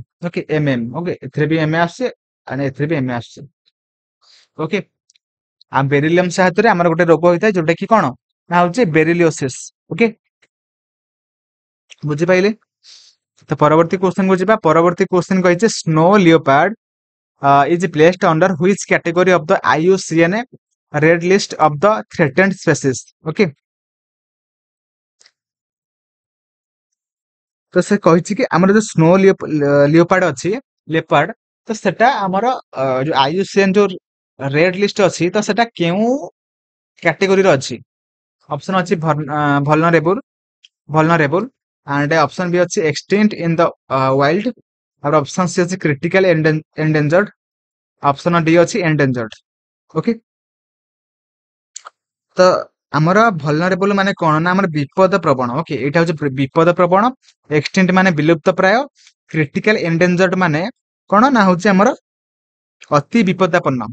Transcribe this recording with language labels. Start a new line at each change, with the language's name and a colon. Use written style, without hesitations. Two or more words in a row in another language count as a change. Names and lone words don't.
Odia: ଓକେ ଓକେ ଏଥିରେ ବି ଆସୁଛି ଏଥିରେ ବି ଆସୁଛି। ଓକେ ଆଉ ବେରିଲିୟମ ସାହାଯ୍ୟରେ ଆମର ଗୋଟେ ରୋଗ ହୋଇଥାଏ ଯୋଉଟା କି କଣ ନା ହଉଛି ବେରିଲିଓସିସ୍। ଓକେ ବୁଝିପାଇଲେ। ତ ପରବର୍ତ୍ତୀ କ୍ୱେଶ୍ଚନ କୁ ଯିବା। ପରବର୍ତ୍ତୀ କ୍ୱେଶ୍ଚନ କହିଛି
English: snow leopard is placed under which category of the IUCN red list of the threatened species?
Odia: ଓକେ ତ ସେ କହିଛି କି ଆମର ଯୋଉ
English: snow leopard
Odia: ଅଛି ଲେପାର୍ଡ ତ ସେଟା ଆମର ଯୋଉ IUCN ଯୋଉ
English: red list
Odia: ଅଛି ତ ସେଟା କେଉଁ କ୍ୟାଟେଗୋରୀର ଅଛି? ଅପସନ ଅଛି
English: vulnerable and option B
Odia: ଅଛି
English: extinct in the wild
Odia: ଆଉ
English: option C
Odia: ଅଛି
English: critical endangered option D
Odia: ଅଛି endangered। ଓକେ ତ ଆମର ଭଲନରେବୁଲ ମାନେ କଣ ନା ଆମର ବିପଦ ପ୍ରବଣ। ଓକେ ଏଇଟା ହଉଛି ବିପଦ ପ୍ରବଣ। ଏକ୍ସଟିଣ୍ଟ ମାନେ ବିଲୁପ୍ତ ପ୍ରାୟ।
English: critical endangered
Odia: ମାନେ କଣ ନା ହଉଛି ଆମର ଅତି ବିପଦାପନ୍ନ।